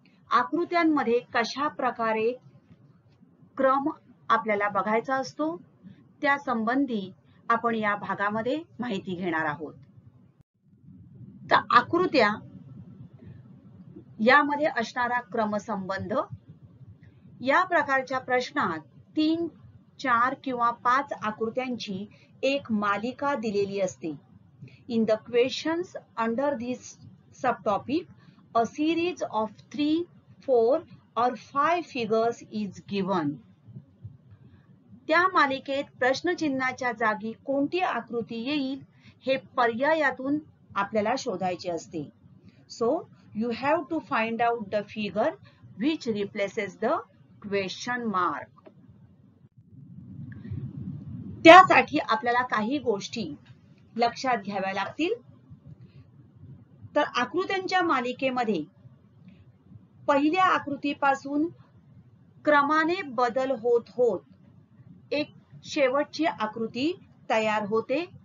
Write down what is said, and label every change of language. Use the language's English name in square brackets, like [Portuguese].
[Marathi] आकृत्यांमध्ये कशा प्रकारे क्रम आपल्याला बघायचा असतो त्या संबंधी आपण या भागामध्ये माहिती घेणार आहोत। तर आकृत्या यामध्ये असणारा क्रमसंबंध, या प्रकारच्या प्रश्नात 3, 4 किंवा 5 आकृत्यांची एक मालिका दिलेली असते। [English] In the questions under this subtopic, a series of 3, 4 or 5 figures is given. [Marathi] त्या मालिकेत प्रश्नचिन्हाच्या जागी कोणती आकृती येईल हे पर्यायातून आपल्याला शोधायचे असते। [English] So you have to find out the figure which replaces the question mark. [Marathi] त्यासाठी आपल्याला काही गोष्टी लक्षात घ्याव्या लागतील। तर आकृत्यांच्या मालिकेमध्ये पहिल्या आकृतीपासून क्रमाने बदल होत होत एक शेवटची आकृती तयार होते.